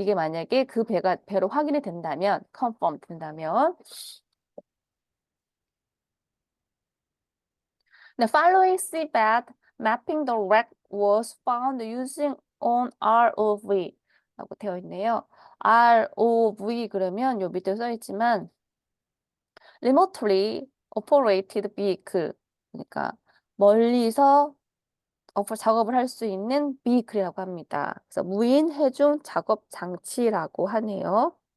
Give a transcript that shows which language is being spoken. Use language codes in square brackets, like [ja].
[ko] 이게 만약에 그 배로 확인이 된다면, confirm 된다면. [en] The following seabed mapping the wreck was found using on ROV [ko] 라고 되어 있네요. ROV 그러면 요 밑에 써 있지만 [en] remotely operated vehicle [ko] 그러니까 멀리서 작업을 할 수 있는 vehicle이라고 합니다. 그래서 무인 해중 작업 장치라고 하네요.